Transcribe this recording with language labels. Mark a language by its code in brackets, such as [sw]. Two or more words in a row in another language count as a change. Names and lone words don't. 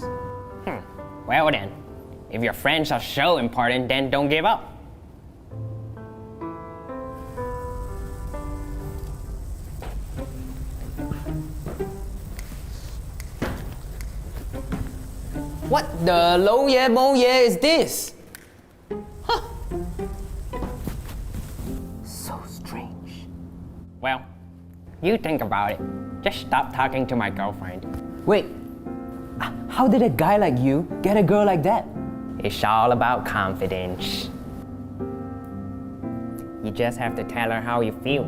[en] Well then, if your friends are so important, then don't give up. What the lo ye mo ye is this? Huh. So strange. Well, you think about it. Just stop talking to my girlfriend. Wait, how did a guy like you get a girl like that? It's all about confidence. You just have to tell her how you feel.